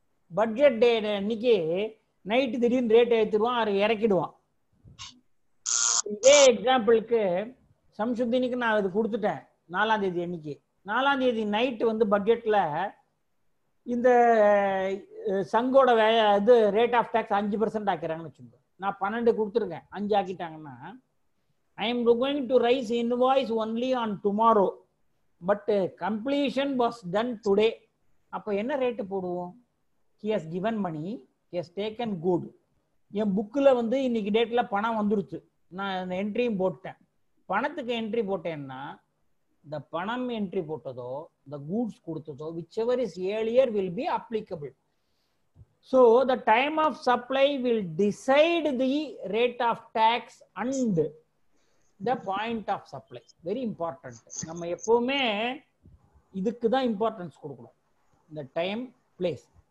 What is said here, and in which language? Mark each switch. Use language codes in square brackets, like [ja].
[ta] Budget டே அன்னைக்கு night திடீர்னு rate ஏற்றிடுவான், அதை இறக்கிடுவான். இதே எக்ஸாம்பிளுக்கு சம்சுதீனுக்கு நான் அது கொடுத்துட்டேன் 4ஆம் தேதி அன்னைக்கு. 4ஆம் தேதி நைட்டு வந்து பட்ஜெட்ல இந்த சங்கோட இது ரேட் ஆஃப் டாக்ஸ் 5% ஆக்கிறாங்கன்னு வச்சுக்கோங்க. நான் 12 கொடுத்துருக்கேன், 5 ஆக்கிட்டாங்கன்னா [en] I am going to raise invoice only on tomorrow, but completion was done today. [ta] அப்போ என்ன ரேட்டு போடுவோம்? [en] He has given money, he has taken good. [ta] என் புக்கில் வந்து இன்னைக்கு டேட்ல பணம் வந்துருச்சு, நான் என்ட்ரியும் போட்டேன். பணத்துக்கு என்ட்ரி போட்டேன்னா இந்த பணம் என்ட்ரி போட்டதோ இந்த goods கொடுத்ததோ [en] whichever is earlier will be applicable. So the time of supply will decide the rate of tax and the point of supply. Very important. [ta] நம்ம எப்பவுமே இதுக்கு தான் இம்பார்ட்டன்ஸ் கொடுக்கணும், இந்த டைம் பிளேஸ்.